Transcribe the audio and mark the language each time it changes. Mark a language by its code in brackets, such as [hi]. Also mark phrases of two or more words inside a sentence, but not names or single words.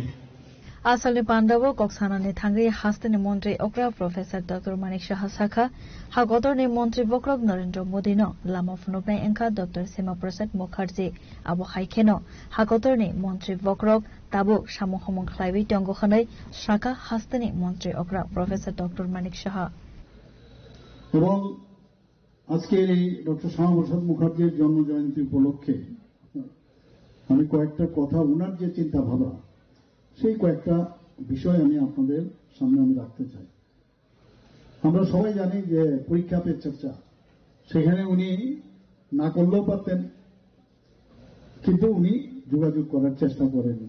[trp] आसालनि पांडव कक्सानानि थांगै हास्तेनि मंत्री अकरा प्रोफेसर डॉक्टर मानिक साहा साखा हागतरनि मंत्री बक्रक नरेंद्र मोदीनो लामा फुनुबनाय एंखा डॉक्टर सीमा प्रसाद मुखर्जी आबो हाइखेनो हागतरनि मंत्री बक्रक ताबो सामु हमं खलाइबि टंगखनै साखा हास्तेनि मंत्री अकरा प्रोफेसर डॉक्टर मानिक साहा [bn] এবং আজকের এই ডক্টর শ্যামা প্রসাদ মুখার্জির জন্মজয়ন্তী উপলক্ষে আমি কয়েকটা কথা, ওনার যে চিন্তা ভাবনা, সেই কয়েকটা বিষয় আমি আপনাদের সামনে আমি রাখতে চাই। আমরা সবাই জানি যে পরীক্ষা পে চর্চা, সেখানে উনি না করলেও পারতেন, কিন্তু উনি যোগাযোগ করার চেষ্টা করেননি।